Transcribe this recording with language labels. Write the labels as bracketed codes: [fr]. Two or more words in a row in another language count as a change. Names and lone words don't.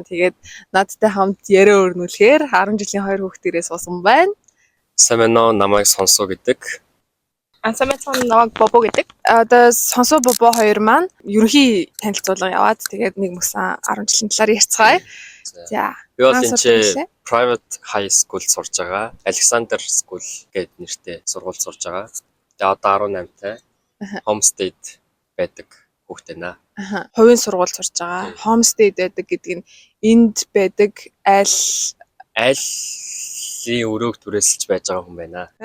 [mn] Тэгээд надтай хамт яриа өрнүүлэхээр 10 жилийн хоёр хүүхдээрээ суусан байна. Сайн байна уу? Намайг Сонсоо гэдэг. Сайн байцгаана намайг Бобо гэдэг. Одоо Сонсоо Бобо хоёр маань ерөнхий танилцуулга яваад тэгээд нэг мөсөн 10 жилийн талаар ярьцгаая. За. Би бол энэ [en] private high school [mn] сурж байгаа. Alexander School гэдэг нэртэй сургууль сурж байгаа. Тэгээ одоо 18-тай. Homestead байдаг хүүхдээ наа. Хувийн сургууль сурж байгаа. Homestead байдаг гэдэг нь энд байдаг айлын өрөөг түрээсэлж байж байгаа хүн байна.